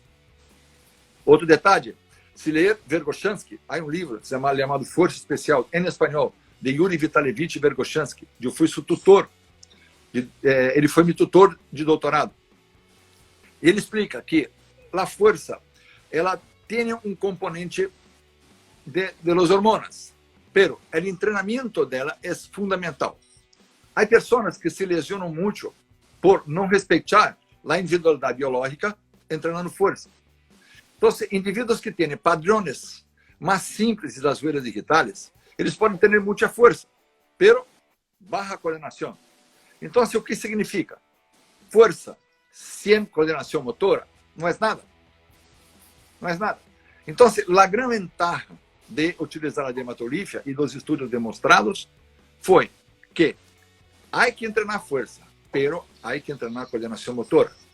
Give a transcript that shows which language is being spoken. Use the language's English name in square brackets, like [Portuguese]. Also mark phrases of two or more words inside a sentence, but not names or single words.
[Portuguese] Outro detalhe, se ler Verkhoshansky, há um livro chamado Força Especial, em espanhol, de Yuri Vitalevich Verkhoshansky. Eu fui seu tutor, ele foi meu tutor de doutorado. Ele explica que a força, ela tem um componente [Spanish] de los hormonas, pero [Portuguese] o treinamento dela é fundamental. Há pessoas que se lesionam muito por não respeitar a individualidade biológica treinando força. Então, indivíduos que têm padrões mais simples das huellas digitais, eles podem ter muita força, [Spanish] pero baja coordenação. [Portuguese] Então, o que significa? Força sem coordenação motora não é nada. Não é nada. Então, a grande ventaja de utilizar a dermatografia e dos estudos demonstrados foi que há que treinar força, pero há que treinar coordenação motora.